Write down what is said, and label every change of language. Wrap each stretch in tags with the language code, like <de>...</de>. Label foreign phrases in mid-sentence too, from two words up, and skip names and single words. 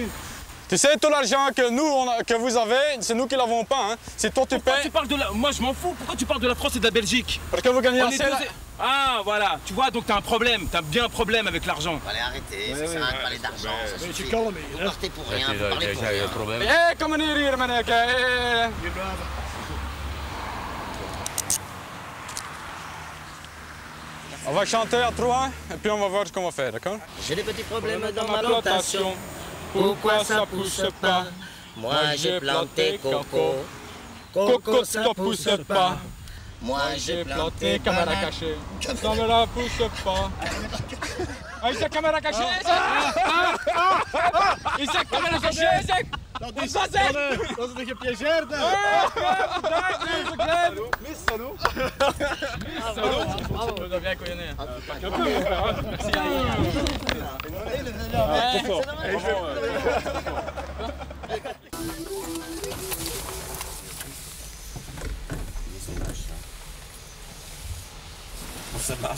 <fr>Tu sais, tout l'argent que vous avez, c'est nous qui l'avons pas, hein. C'est toi tu payes. Tu parles de la... Moi je m'en fous, pourquoi tu parles de la France et de la Belgique? Parce que vous gagnez assez. Ah voilà, tu vois, donc t'as un problème, t'as bien un problème avec l'argent. Allez, arrêtez, ça sert à rien de parler d'argent, ça suffit. Vous partez pour rien, vous parlez pour rien.</fr> <nl>Kom meneer hier, meneer.</nl> <fr>On va chanter à 3 et puis on va voir ce qu'on va faire, d'accord? J'ai des petits problèmes dans ma plantation. Pourquoi ça pousse pas? Moi j'ai planté coco. Coco ça pousse pas. Moi j'ai planté caméra cachée. Ça ne la pousse pas. Ah, il caméra cachée, il caméra cachée, Isaac!</fr> <nl>Dat is een gepiégeerde!</nl> <fr>Miss Salo! On doit bien connaître. Ça marche.</fr>